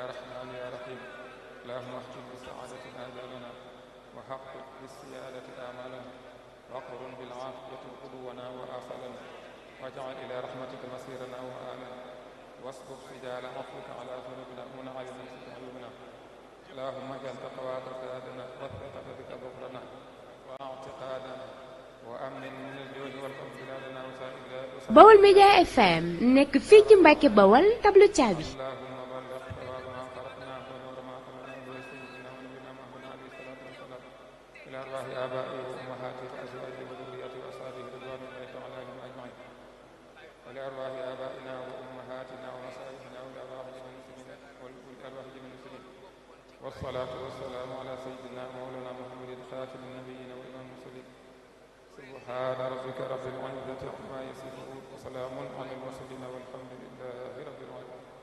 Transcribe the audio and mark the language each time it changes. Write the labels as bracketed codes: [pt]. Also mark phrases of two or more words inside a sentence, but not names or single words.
[ar] رحمن يا رحيم اللهم اختم بالسعادة آجالنا وحقق بالسيادة آمالنا وقرن بالعافية قلوبنا وآخلنا واجعل إلى رحمتك مصيرنا وآلنا واصبر سجال عفوك على ذنوبنا منعم نفسك عيوبنا اللهم اجعل تقواك زادنا والثقة بك ظهرنا واعتقادنا وأمن من الجوع والخوف بلادنا وسائر [wo] Baol Média FM nekk fii ci Mbàkke Bawol tableau caabi [ar] إلى أرواح آبائه وأمهاته وأزواجه وذريته وأصحابه رضوان الله تعالى عليهم أجمعين ولأرواح آبائنا وأمهاتنا ومشايخنا ولأرواح جميع المسلمين والصلاة والسلام على سيدنا مولانا محمد خاتم النبيين وإمام المرسلين سبحان ربك رب العزة عما يصفون وسلام على المرسلين والحمد لله رب العالمين.